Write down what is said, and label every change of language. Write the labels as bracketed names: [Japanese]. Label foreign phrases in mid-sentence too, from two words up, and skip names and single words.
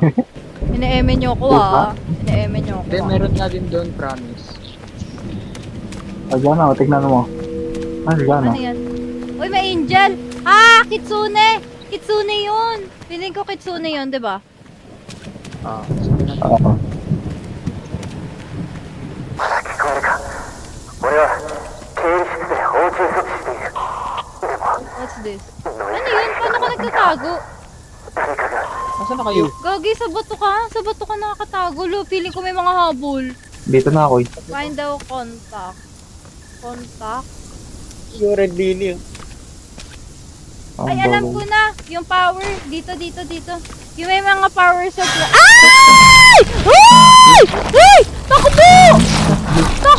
[Filipino] Ine-eme nyo ako ah. Ine-eme nyo ako Hindi, ah. meron nga din doon, promise. Diyan na, tignan mo. Diyan na. Ano yan? Uy, may angel! Ah, Kitsune! Kitsune yun! Feeling ko Kitsune yun, di ba? Sabi natin. Oo. [Japanese] まだ聞こえるか。俺は経理室で応急措置している。でも [English] What's this? ノ [Filipino] Ano イズ yun? Paano ka nagtatago? [Japanese] 誰かが [Filipino] Nasaan na kayo? Gagi, sa bato ka? Sa bato ka nakakatago. Lo, feeling ko may mga habol. Dito na ako eh. [English] Find the contact. Contact? [Filipino] Yung red lily. Ang Ay, alam bago. ko na. Yung power. Dito, dito, dito. Yung may mga power sa... Ay! Ay! Ay! Takbo!